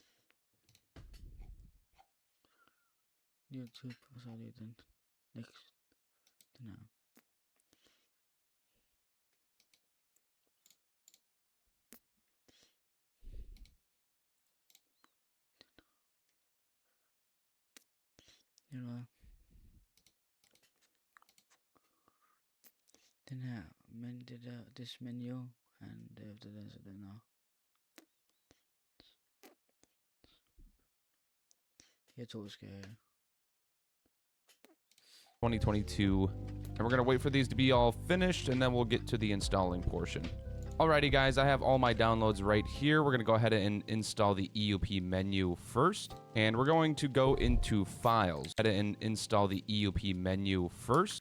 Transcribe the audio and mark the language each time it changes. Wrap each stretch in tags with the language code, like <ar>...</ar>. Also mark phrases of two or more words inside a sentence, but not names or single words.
<da>YouTube, og så lige den next. Den her. Eller hvad? Den her, men det der,</da> <en>this menu, and</en> <da>efter det, så den her. Jeg tror, jeg skal... 2022,</da> <en>and we're gonna wait for these to be all finished, and then we'll get to the installing portion. Alrighty guys, I have all my downloads right here. We're gonna go ahead and install the EUP menu first, and we're going to go into files and install the EUP menu first.</en>